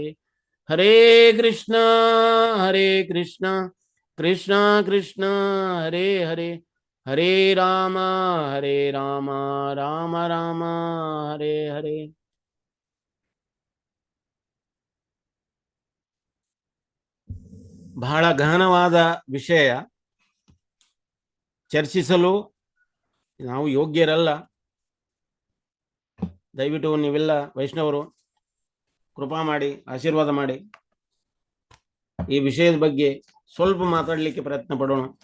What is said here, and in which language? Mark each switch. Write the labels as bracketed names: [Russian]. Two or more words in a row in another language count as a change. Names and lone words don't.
[Sanskrit] ಹರೇ ಕೃಷ್ಣ ಕೃಷ್ಣ ಕೃಷ್ಣ ಹರೇ ಹರೇ, ಹರೇ ರಾಮ ರಾಮ ರಾಮ ಹರೇ ಹರೇ. [Kannada] ಬಹಳ ಗಹನವಾದ ವಿಷಯ, ಚರ್ಚಿಸಲು ನಾವು ಯೋಗ್ಯರಲ್ಲ. ದಯವಿಟ್ಟು ನೀವೆಲ್ಲ ವೈಷ್ಣವರು ಕೃಪಾ ಮಾಡಿ ಆಶೀರ್ವಾದ ಮಾಡಿ ಈ ವಿಷಯದ ಬಗ್ಗೆ ಸ್ವಲ್ಪ ಮಾತಾಡಲಿಕ್ಕೆ ಪ್ರಯತ್ನ ಪಡೋಣ.